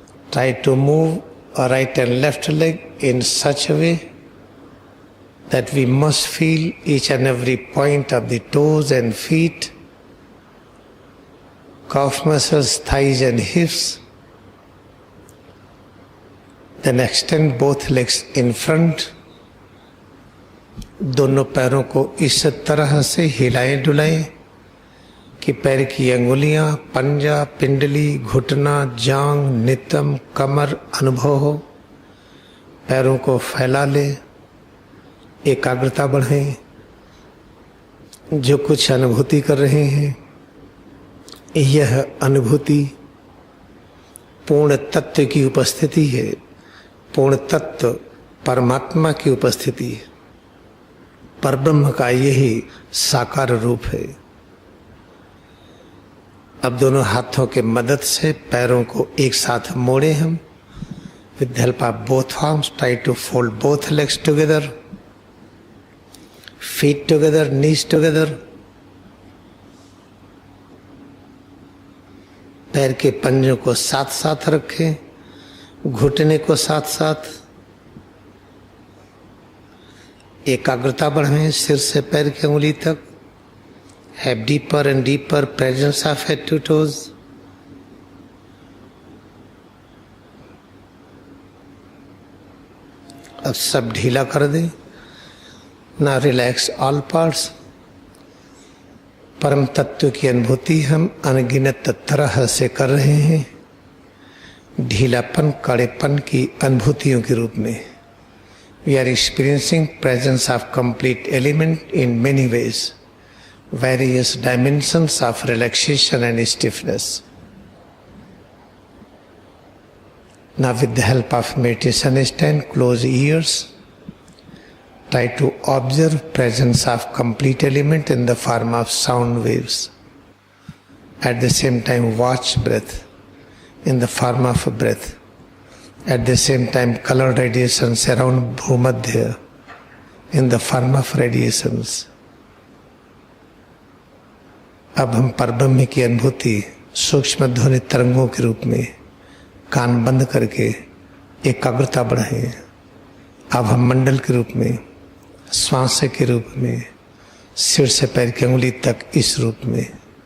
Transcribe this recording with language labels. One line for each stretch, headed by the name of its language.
English: Try to move a right and left leg in such a way that we must feel each and every point of the toes and feet, calf muscles, thighs and hips. Then extend both legs in front.
Hindi: दोनों पैरों को इस तरह से हिलाएं डुलाएं कि पैर की अंगुलियां, पंजा, पिंडली, घुटना, जांग, नितंब, कमर अनुभव हो। पैरों को फैला लें, एकाग्रता बढ़ाएं। जो कुछ अनुभूति कर रहे हैं, यह अनुभूति पूर्ण तत्व की उपस्थिति है। पूर्ण तत्व परमात्मा की उपस्थिति है। परब्रह्म का यही साकार रूप है। अब दोनों हाथों के मदद से पैरों को एक साथ मोड़े हम।
English: With the help of both arms, try to fold both legs together, feet together, knees together.
Hindi: पैर के पंजों को साथ साथ रखें, घुटने को साथ साथ। एकाग्रता बढ़ाएं सिर से पैर की अंगुली तक।
English: Have deeper and deeper presence of head to toes.
Hindi: अब सब ढीला कर दें। ना
English: Relax all parts.
Hindi: परम तत्व की अनुभूति हम अनगिनत तरह से कर रहे हैं, ढीलापन कड़ेपन की अनुभूतियों के रूप में।
English: We are experiencing presence of complete element in many ways, various dimensions of relaxation and stiffness. Now with the help of meditation stand, close ears, try to observe presence of complete element in the form of sound waves. At the same time watch breath in the form of a breath. At the same time color radiations around Bhumadhya in the form of radiations.
Hindi: अब हम परब्रह्म की अनुभूति सूक्ष्म ध्वनि तरंगों के रूप में कान बंद करके एकाग्रता बढ़ाएं। अब हम मंडल के रूप में, श्वास के रूप में, सिर से पैर की अंगुली तक इस रूप में।